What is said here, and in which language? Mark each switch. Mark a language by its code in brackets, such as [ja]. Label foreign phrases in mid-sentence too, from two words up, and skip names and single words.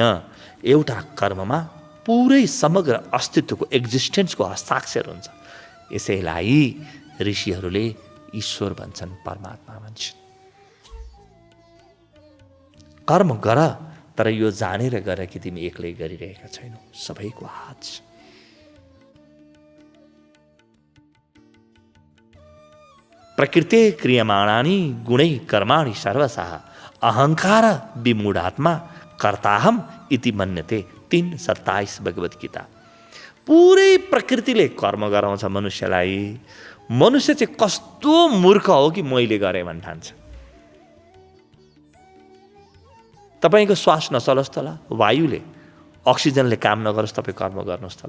[ne] एउटा कर्ममा पुरै समग्र अस्तित्वको एक्जिस्टेन्सको हस्ताक्षर हुन्छ। यसैलाई ऋषिहरूले ईश्वर भन्छन्, परमात्मा भन्छन्। कर्म गर, तर यो जानेर गर कि तिमी एक्लै गरिरहेका छैनौ, सबैको हात छ। [sa] प्रकृते क्रियमाणानि गुणै कर्माणि सर्वशः अहंकार विमूढात्मा कर्ताहम इति मन्यते। [ne] 3:27 भगवत गीता। पुरै प्रकृतिले कर्म गराउँछ मनुष्यलाई। मनुष्य चाहिँ कस्तो मूर्ख हो कि मैले गरेँ भन्न ठान्छ। तपाईँको श्वास नचलोस् त ल, वायुले अक्सिजनले काम नगरोस्, तपाईँ कर्म गर्नुहोस् त ल।